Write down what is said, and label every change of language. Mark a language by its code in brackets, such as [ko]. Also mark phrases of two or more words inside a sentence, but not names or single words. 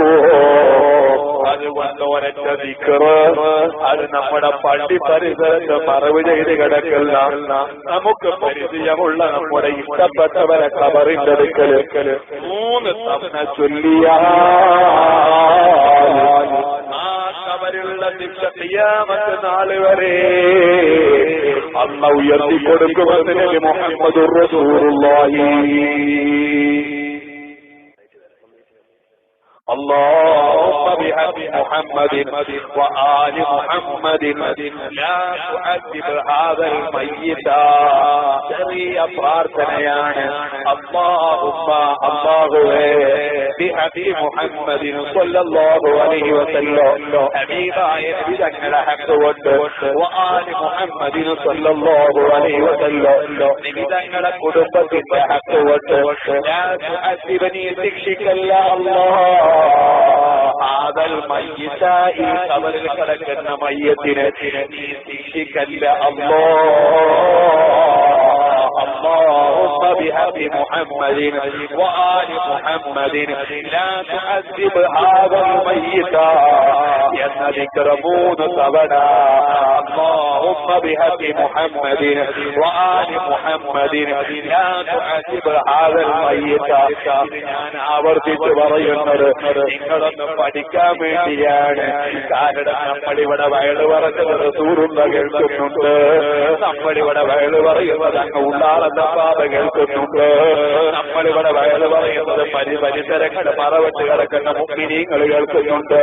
[ml] അതുകൊണ്ട് ഒരൊറ്റ ദിക്ർ അത് നമ്മുടെ പള്ളി പരിസരത്ത് മറവ് ചെയ്ത് കിടക്കുന്ന നമുക്ക് പരിചയമുള്ള നമ്മുടെ ഇഷ്ടപ്പെട്ടവരെ ഖബറിന്റെ അടുക്കല് 3 തവണ ചൊല്ലിയാൽ ആ ഖബറിലുള്ള ശിക്ഷ ഖിയാമത്ത് നാൾ വരെ അല്ലാഹു ഉയർത്തി കൊടുക്കുമെന്ന് നബി [ar] محمد رسول الله. اللهم بحق محمد وآل محمد لا تعذب هذا الميت. [ml] ചെറിയ പ്രാർത്ഥനയാണ്. اللهم അല്ലാഹുവേ [ar] بحق محمد صلى الله عليه وسلم [ml] ഹബീബായ നബി തങ്ങളുടെ ഹഖ് കൊണ്ട് [ar] وآل محمد صلى الله عليه وسلم [ml] നബി തങ്ങളുടെ കുടുംബത്തിന്റെ ഹഖ് കൊണ്ട് [ar] لا تعذبني [ml] ശിക്ഷിക്കല്ല അല്ലാഹ് [ar] هذا الميت. [ml] ഈ ഖബറിൽ കിടക്കുന്ന മയ്യത്തിനെ നീ ശിക്ഷിക്കല്ല അല്ലാഹ്. [ar] اللهم بحق محمد وآل محمد لا تعذب هذا الميت. [ml] എന്ന ദിക്ർ 3 തവണ [ar] اللهم بحق محمد وآل محمد لا تعذب هذا الميت. [ml] ഞാൻ ആവർത്തിച്ച് പറയുന്നത് നിങ്ങളൊന്ന് പഠിക്കാൻ വേണ്ടിയാണ്. കാരണം നമ്മളിവിടെ വയല് പറഞ്ഞത് റസൂലുള്ള കേൾക്കുന്നുണ്ട്, നമ്മളിവിടെ വയല് പറയുന്നത് അങ്ങ് ഉള്ളാളെന്ന പാത കേൾക്കുന്നുണ്ട്, നമ്മളിവിടെ വയല് പറയുന്നത് പരിസരങ്ങൾ മറവിട്ട് കിടക്കുന്ന മുഅ്മിനീങ്ങൾ കേൾക്കുന്നുണ്ട്.